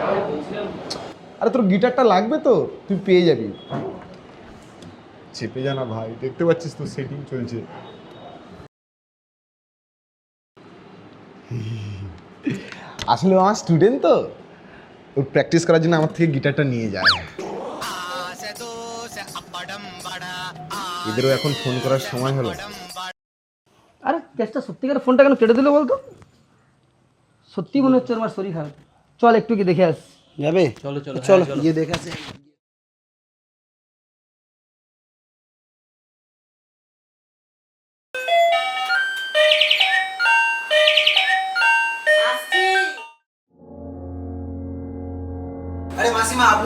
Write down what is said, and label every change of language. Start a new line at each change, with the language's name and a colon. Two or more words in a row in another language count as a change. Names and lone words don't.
Bangla: আরে তোর গিটারটা লাগবে তো, তুই পেয়ে যাবি। চেপে জানা ভাই, দেখতে পাচ্ছিস তো সেটিং চলছে। আসলে ও আমার স্টুডেন্ট তো, ওর প্র্যাকটিস করার জন্য আমার থেকে গিটারটা নিয়ে যায়।
Telugu: ఆశ దోశ అప్పడం వడ
Bangla: এদেরও এখন ফোন করার সময় হলো। আরে কেসটা সত্যিকার ফোনটা কেন কেটে দিল বলতো? সত্যি মনে হচ্ছে আমার শরীর খারাপ। চল একটু কি দেখে আস। যাবে? চলো চলো চলো, গিয়ে দেখে আসি। আরে মাসিমা, আপনি?